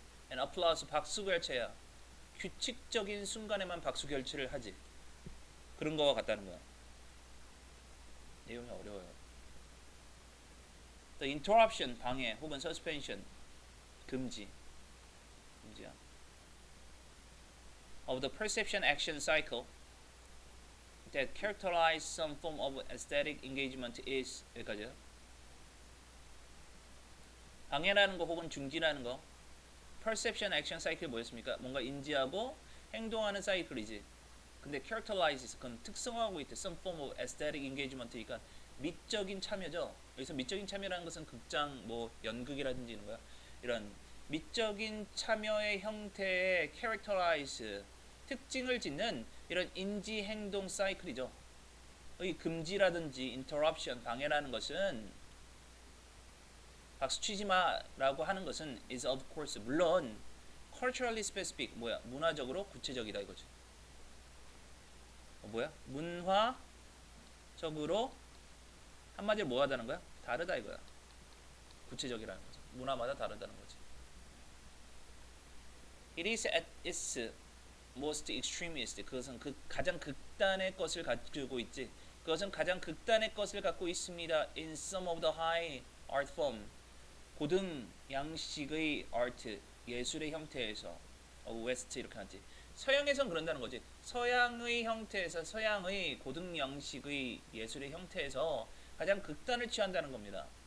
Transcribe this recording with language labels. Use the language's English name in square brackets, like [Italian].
[English] And applause. [Korean] 박수 결체야. 규칙적인 순간에만 박수 결체를 하지. 그런 거와 같다는 거야. 내용이 어려워요. [English] The interruption, 방해, 혹은 suspension, 금지. [Korean] 금지야. [English] Of the perception action cycle that characterize some form of aesthetic engagement is [Korean] 여기까지요. 방해라는 거 혹은 중지라는 거. perception action cycle 뭐였습니까? 뭔가 인지하고 행동하는 사이클이지. 근데 characterize 그건 특성화하고 있대. [English] some form of aesthetic engagement [Korean] 이니까 미적인 참여죠. 여기서 미적인 참여라는 것은 극장, 뭐 연극이라든지 이런 거야. 이런 미적인 참여의 형태의 characterize 특징을 짓는 이런 인지 행동 사이클이죠. 이 금지라든지 interruption 방해라는 것은 박수 치지 마라고 하는 것은 [English] is of course [Korean] 물론 [English] culturally specific [Korean] 뭐야 문화적으로 구체적이다 이거지. 뭐야 문화적으로 한마디로 뭐 하다는 거야? 다르다 이거야. 구체적이라는 거지. 문화마다 다르다는 거지. [English] It is at its most extremist. [Korean] 그것은 그 가장 극단의 것을 가지고 있지. 그것은 가장 극단의 것을 갖고 있습니다. [English] In some of the high art form. [Korean] 고등 양식의 art, 예술의 형태에서 웨스트 이렇게 하지. 서양에선 그런다는 거지. 서양의 형태에서 서양의 고등 양식의 예술의 형태에서 가장 극단을 취한다는 겁니다.